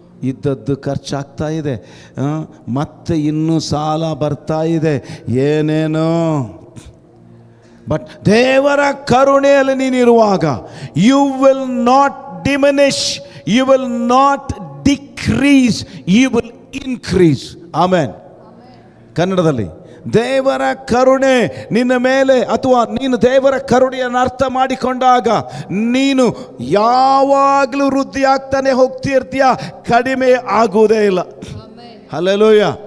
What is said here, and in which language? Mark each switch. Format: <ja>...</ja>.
<kn>ಇದ್ದದ್ದು ಖರ್ಚಾಗ್ತಾ ಇದೆ, ಮತ್ತೆ ಇನ್ನೂ ಸಾಲ ಬರ್ತಾ ಇದೆ, ಏನೇನೋ.</kn> <en>but</en> <kn>ದೇವರ ಕರುಣೆಯಲ್ಲಿ ನೀನಿರುವಾಗ</kn> <en>You will not diminish, you will not decrease, you will increase. Amen.</en> <kn>ಕನ್ನಡದಲ್ಲಿ ದೇವರ ಕರುಣೆ ನಿನ್ನ ಮೇಲೆ, ಅಥವಾ ನೀನು ದೇವರ ಕರುಣೆಯನ್ನು ಅರ್ಥ ಮಾಡಿಕೊಂಡಾಗ ನೀನು ಯಾವಾಗಲೂ ವೃದ್ಧಿ ಆಗ್ತಾನೆ ಹೋಗ್ತಿರ್ತೀಯ, ಕಡಿಮೆ ಆಗುವುದೇ ಇಲ್ಲ. ಹಲ್ಲೆಲೂಯ.</kn>